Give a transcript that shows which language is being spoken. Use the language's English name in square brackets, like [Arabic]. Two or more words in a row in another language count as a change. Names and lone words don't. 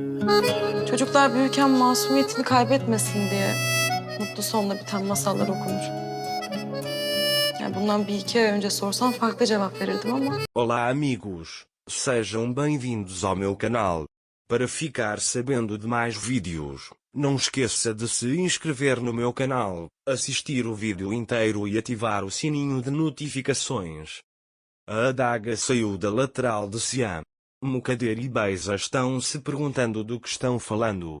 [Turkish] Çocuklar büyürken masumiyetini kaybetmesin diye mutlu sonla biten masallar okunur. Yani bundan bir iki ay önce sorsan farklı cevap verirdim ama... [Portuguese] Olá amigos, sejam bem-vindos ao meu canal. Para ficar sabendo de mais vídeos, não esqueça de se inscrever no meu canal, assistir o vídeo inteiro e ativar o sininho de notificações. A adaga saiu da lateral de Siam. Mukader e Beza estão se perguntando do que estão falando.